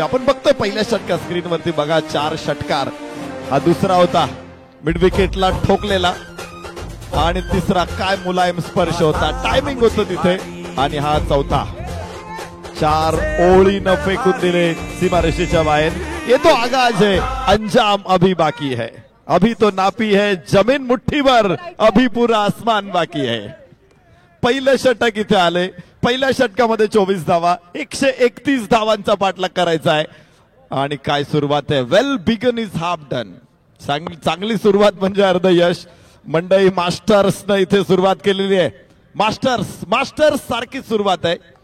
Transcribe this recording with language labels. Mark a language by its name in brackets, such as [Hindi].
[Marathi] आपण बघतोय पहिल्या षटका स्क्रीनवरती बघा. 4 षटकार. हा दुसरा होता मिड विकेटला ठोकलेला आणि तिसरा काय मुलायम स्पर्श होता. टायमिंग होतं तिथे. आणि हा चौथा. 4 ओळीनं फेकून दिले सीमारेषेच्या बाहेर. [Hindi] ये तो आगाज है, अंजाम अभी बाकी है. अभी तो नापी है जमीन मुठ्ठी भर, अभी पूरा आसमान बाकी है. [Marathi] पहिलं षटक इथे आले. पहिल्या षटकामध्ये 24 धावा. 131 धावांचा पाठलाग करायचा आहे. आणि काय सुरुवात आहे. [English] Well begun is half done. [Marathi] चांगली सुरुवात म्हणजे अर्ध यश. मंडई मास्टर्सनं इथे सुरुवात केलेली आहे. मास्टर्स सारखी सुरुवात आहे.